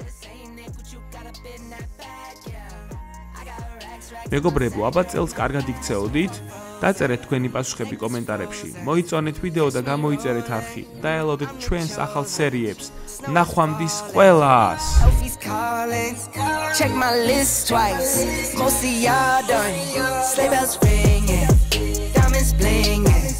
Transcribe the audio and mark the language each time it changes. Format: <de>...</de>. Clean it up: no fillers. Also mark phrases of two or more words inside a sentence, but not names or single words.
<ka>მეგობრებო, აბა წელს კარგად იქცეოდით? დაწერეთ თქვენი პასუხები კომენტარებში. მოიწონეთ ვიდეო და გამოიწერეთ არხი. დაელოდეთ ჩვენს ახალ სერიებს. ნახვამდის ყველას.</ka> <en>Check my list twice. Most of y'all done. Sleigh bells ringing. Diamonds blinging.</en>